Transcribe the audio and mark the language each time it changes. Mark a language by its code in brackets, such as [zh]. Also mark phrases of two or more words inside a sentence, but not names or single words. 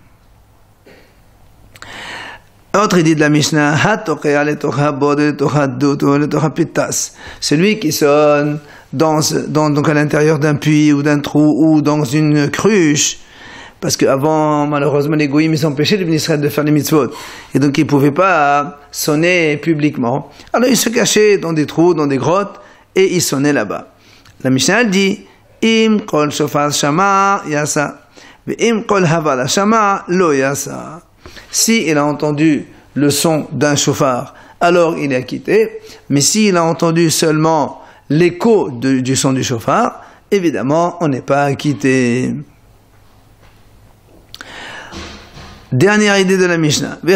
[fr] Autre idée de la Mishnah, celui qui sonne donc à l'intérieur d'un puits ou d'un trou ou dans une cruche, parce qu'avant, malheureusement, les goïms ils empêchaient les Israël de faire les mitzvot, et donc ils ne pouvaient pas sonner publiquement. Alors ils se cachaient dans des trous, dans des grottes, et ils sonnaient là-bas. La Mishnah dit, [he] אם קול שופר שמע יצא, ואם קול הברה שמע לא יצא. [fr] Si il a entendu le son d'un shofar, alors il est acquitté. Mais s'il a entendu seulement l'écho du son du shofar, évidemment, on n'est pas acquitté. Dernière idée de la Mishnah.